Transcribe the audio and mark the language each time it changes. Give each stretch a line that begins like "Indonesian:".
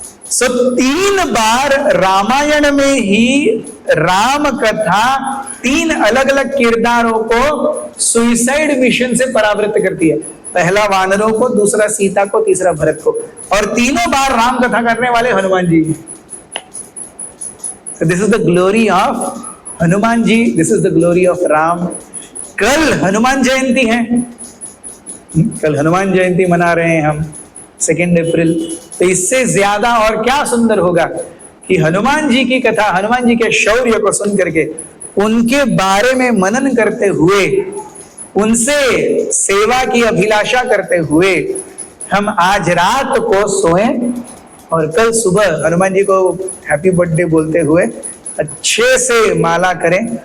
Hindi: सो 3 बार रामायण में ही राम कथा 3 अलग अलग किरदारों को सुसाइड मिशन से परावृत्त करती है। पहला वानरों को, दूसरा सीता को, तीसरा भरत को, और तीनों बार राम कथा करने वाले Hanuman ji.
English: So this is the glory of Hanuman ji, this is the glory of Ram.
Hindi: कल हनुमान जयंती है, कल हनुमान जयंती मना रहे हैं हम 2 अप्रैल। तो इससे ज्यादा और क्या सुंदर होगा कि हनुमान जी की कथा, हनुमान जी के शौर्य को सुन करके, उनके बारे में मनन करते हुए, उनसे सेवा की अभिलाषा करते हुए हम आज रात को सोएं और कल सुबह हनुमान जी को हैप्पी बर्थडे बोलते हुए अच्छे से माला करें।